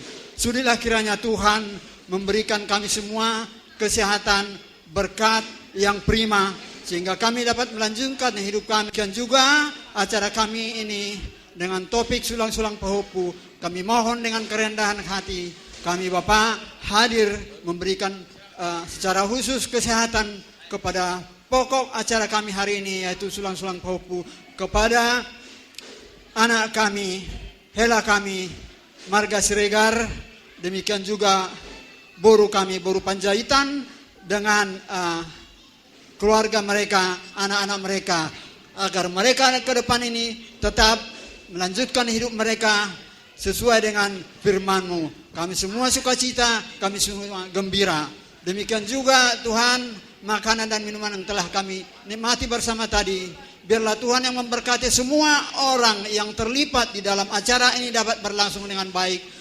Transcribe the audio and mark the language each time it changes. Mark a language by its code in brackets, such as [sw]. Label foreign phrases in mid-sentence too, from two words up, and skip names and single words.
[id] Sudilah kiranya Tuhan memberikan kami semua kesehatan, berkat yang prima, sehingga kami dapat melanjutkan hidup kami. Dan juga acara kami ini dengan topik Sulang-sulang Pahopu, kami mohon dengan kerendahan hati, kami Bapak hadir memberikan secara khusus kesehatan kepada pokok acara kami hari ini, yaitu Sulang-sulang Pahopu, kepada anak kami, Hela kami, Marga Siregar, demikian juga boru kami, boru Panjaitan, dengan keluarga mereka, anak-anak mereka, agar mereka ke depan ini tetap melanjutkan hidup mereka sesuai dengan firman-Mu. Kami semua sukacita, kami semua gembira. Demikian juga Tuhan, makanan dan minuman yang telah kami nikmati bersama tadi, biarlah Tuhan yang memberkati semua orang yang terlibat di dalam acara ini dapat berlangsung dengan baik.